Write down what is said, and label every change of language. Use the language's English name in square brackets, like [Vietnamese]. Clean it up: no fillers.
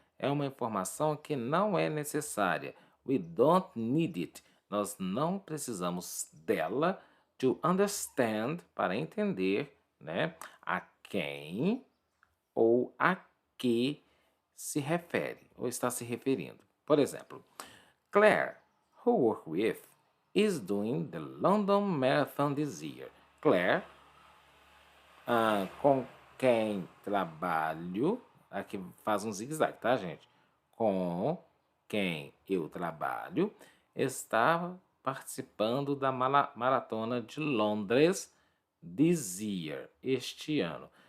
[Portuguese] É uma informação que não é necessária. [English] We don't need it. [Portuguese] Nós não precisamos dela [English] to understand, [Portuguese] para entender, né, a quem ou a que se refere ou está se referindo. Por exemplo, [English] Claire, who work with, is doing the London Marathon this year. [Portuguese] Claire, com quem trabalho, aqui faz um zigue-zague, tá, gente? Com quem eu trabalho, está participando da maratona de Londres [English] this year, [Portuguese] este ano.